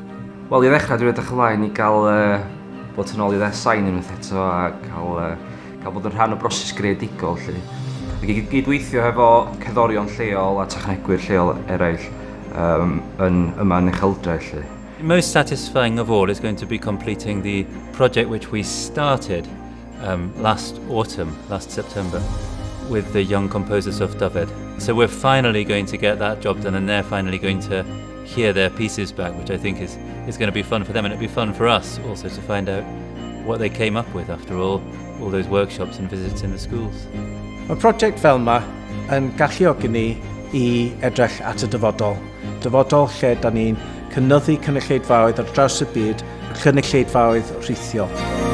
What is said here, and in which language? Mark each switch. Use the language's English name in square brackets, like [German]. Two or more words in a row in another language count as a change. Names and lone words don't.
[Welsh] Wel, i ddechrau dwi'n edrych ymlaen i gael bod yn ôl i sain unwaith eto a cael bod yn rhan o broses greadigol. Ac i gydweithio efo cerddorion lleol a technegwyr lleol eraill yma yn Ucheldre. [English] Most satisfying of all is going to be completing the project which we started last autumn, last September, with the young composers of Dyfed. So we're finally going to get that job done and they're finally going to hear their pieces back, which I think is going to be fun for them, and it'll be fun for us also to find out what they came up with after all those workshops and visits in the schools. [Welsh] Mae prosiect fel yma yn galluogi ni i edrych at y dyfodol. Dyfodol lle da ni'n cynyddu cynulleidfaoedd ar draws y byd, cynulleidfaoedd rhithiol.